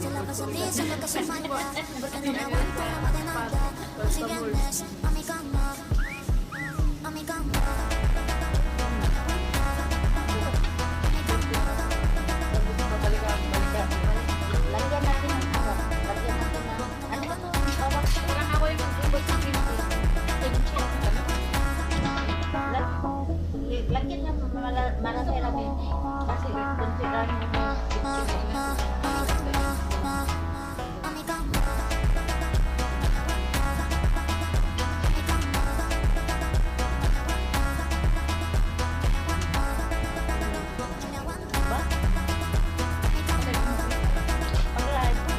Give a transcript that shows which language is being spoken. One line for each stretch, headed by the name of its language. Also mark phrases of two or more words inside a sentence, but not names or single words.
Spanish: Sonrisa lo que se falta, porque no me aguanto más de nada. Si vienes a mi cama, a mi cama.
Filipino: Lagyan natin ng ano, lagyan natin ng ano ba ito? Tawag ko. Parang ako yung mag-ubod sa kimchi. Lagyan na marami-rami. Kasi kunti lang yung
Spanish: A mi cama. Me aguanto.
Filipino: pag-live.